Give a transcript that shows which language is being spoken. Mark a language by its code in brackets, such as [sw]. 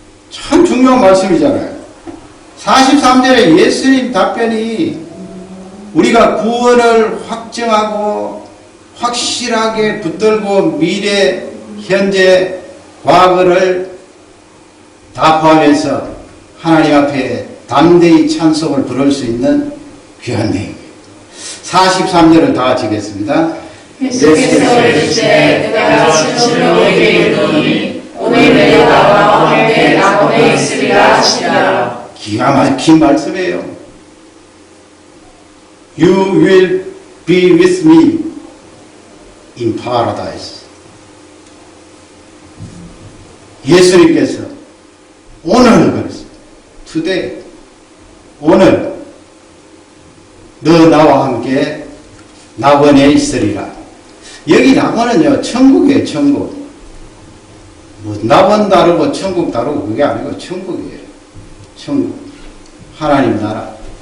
[ko] 참 중요한 말씀이잖아요. 43절에 예수님 답변이 우리가 구원을 확정하고 확실하게 붙들고 미래, 현재, 과거를 다 포함해서 하나님 앞에 담대히 찬송을 부를 수 있는 귀한 내용이에요. 43절을 다 같이 읽겠습니다. 예수께서 이르시되 내가 진실로 너희에게 이르노니 오늘 너희들이 나와 함께 낙원에 있으리라 하시니라. 기가 막힌 말씀이에요. [en] You will be with me in paradise. [ko] 예수님께서 오늘 그랬어요. [en] Today, [ko] 오늘 너 나와 함께 낙원에 있으리라. 여기 낙원은요, 천국이에요, 천국. 뭐 낙원 다르고 천국 다르고 그게 아니고 천국이에요. 천국. 하나님 나라.